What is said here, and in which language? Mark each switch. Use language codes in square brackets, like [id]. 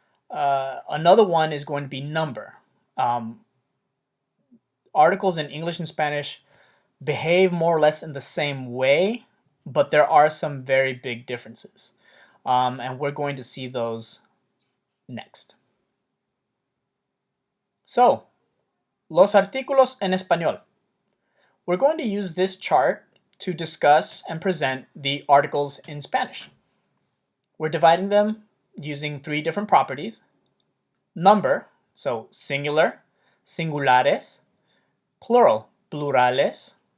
[en] Another one is going to be number. Articles in English and Spanish behave more or less in the same way, but there are some very big differences. And we're going to see those next. [es] So, los artículos en español. [en] We're going to use this chart to discuss and present the articles in Spanish. We're dividing them using three different properties. Number, so singular, singulares, plural, plurales.